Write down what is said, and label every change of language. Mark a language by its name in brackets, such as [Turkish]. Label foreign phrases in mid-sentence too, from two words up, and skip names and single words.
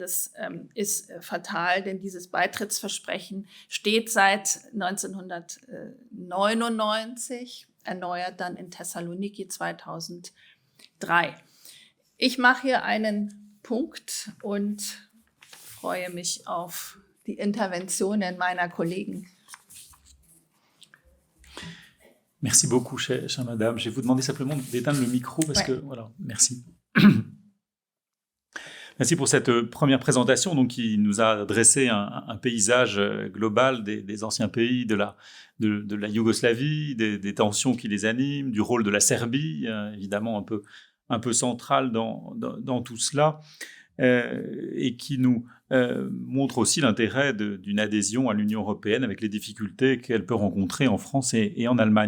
[German] Das ist fatal, denn dieses Beitrittsversprechen steht seit 1999, erneuert dann in Thessaloniki 2003. Ich mache hier einen Punkt und freue mich auf die Interventionen meiner Kollegen. [French] Merci beaucoup, chère madame. Je vais vous demander simplement d'éteindre le micro parce que, voilà, merci. Merci pour cette première présentation donc, qui nous a dressé un paysage global des anciens pays de la Yougoslavie, des tensions qui les animent, du rôle de la Serbie, évidemment un peu central dans tout cela, et qui nous montre aussi l'intérêt d'une adhésion à l'Union européenne avec les difficultés qu'elle peut rencontrer en France et en Allemagne.